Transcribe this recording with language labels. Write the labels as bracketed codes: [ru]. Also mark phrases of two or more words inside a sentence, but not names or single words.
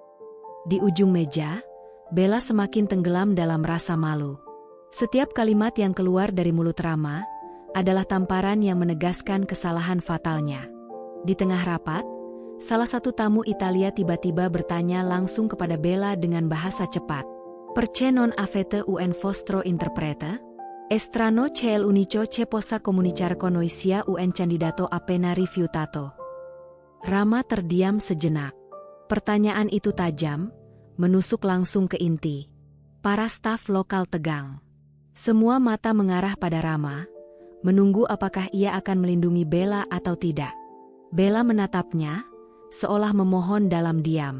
[id] Di ujung meja, Bella semakin tenggelam dalam rasa malu. Setiap kalimat yang keluar dari mulut Rama adalah tamparan yang menegaskan kesalahan fatalnya. Di tengah rapat, salah satu tamu Italia tiba-tiba bertanya langsung kepada Bella dengan bahasa cepat. [it] Perché non avete un vostro interprete? È strano che l'unico che possa comunicare con noi sia un candidato appena rifiutato. [id] Rama terdiam sejenak. Pertanyaan itu tajam, menusuk langsung ke inti. Para staf lokal tegang. Semua mata mengarah pada Rama, menunggu apakah ia akan melindungi Bella atau tidak. Bella menatapnya, seolah memohon dalam diam.